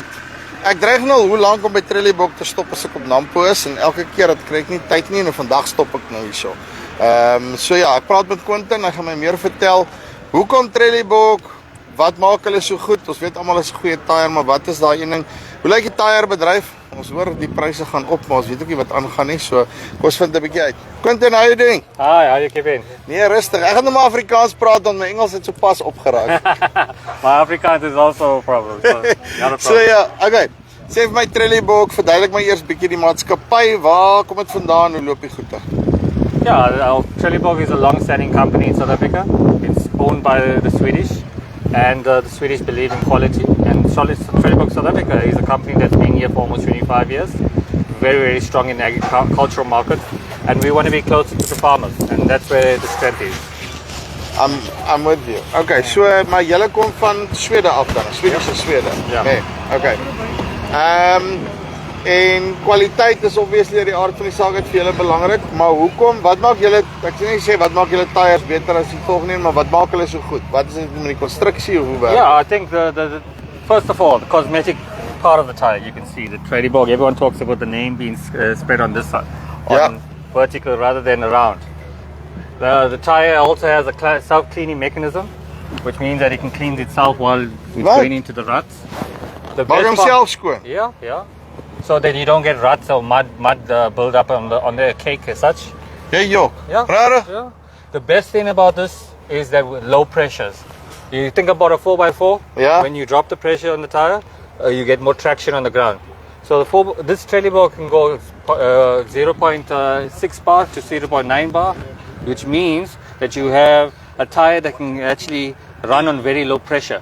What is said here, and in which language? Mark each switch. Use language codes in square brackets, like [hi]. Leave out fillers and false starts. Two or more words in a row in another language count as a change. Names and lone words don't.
[af] Ek dreig nou hoe lank om by Trelleborg te stop as ek op Nampo is en elke keer dat kry ek nie tyd nie en vandag stop ek nou hierso. So ja, ek praat met Quentin, hy gaan my meer vertel. Hoekom Trelleborg? Wat maak hulle so goed? Ons weet almal is 'n goeie tyre, maar wat is daai een ding? Hoe lyk die tyrebedryf? Ons hoor die pryse gaan op, maar ons weet ook nie wat aangaan nie. So kom ons vind 'n bietjie uit. Quentin, [en] how you doing? Hi, how you keeping? [af] Nee, rustig. Ek gaan nou maar Afrikaans praat want my Engels het so pas opgeraak. [en] My Afrikaans is also a problem. So, not a problem. [af] So ja, okay. Sê vir my Trelleborg, verduidelik my eers bietjie die maatskappy. Waar kom dit vandaan? Hoe loop die goede? [en] Yeah, Trelleborg is a long-standing company in South Africa. It's owned by the Swedish, and the Swedish believe in quality. And Trelleborg South Africa is a company that's been here for almost 25 years. Very, very strong in the agricultural market, and we want to be closer to the farmers, and that's where the strength is. I'm with you. [af] Okay, so maar julle kom van Swede af dan, [en] Swedish Swede. [af] Ja. Nee, okay. En kwaliteit is obviously die aard van die saak vir julle belangrik, maar hoekom? Wat maak julle, ek sê nie sê wat maak julle tyres beter as die volgende nie, maar wat maak hulle so goed? Wat is dit met die konstruksie of hoe werk? [en] Yeah, I think the first of all, the cosmetic part of the tire, you can see the Trelleborg. Everyone talks about the name being spread on this side, on vertical rather than around. The tire also has a self-cleaning mechanism, which means that it can clean itself while it's going into the ruts. The [af] Maak homself skoon. [en] Yeah, yeah. So that you don't get ruts or mud build up on the cake as such. [af] Jy jok. [en] Yeah. [af] Rarig. [en] Yeah. The best thing about this is that with low pressures. You think about a 4x4. Yeah. When you drop the pressure on the tire, you get more traction on the ground. So this Trelleborg can go 0.6 bar to 0.9 bar, which means that you have a tire that can actually run on very low pressure.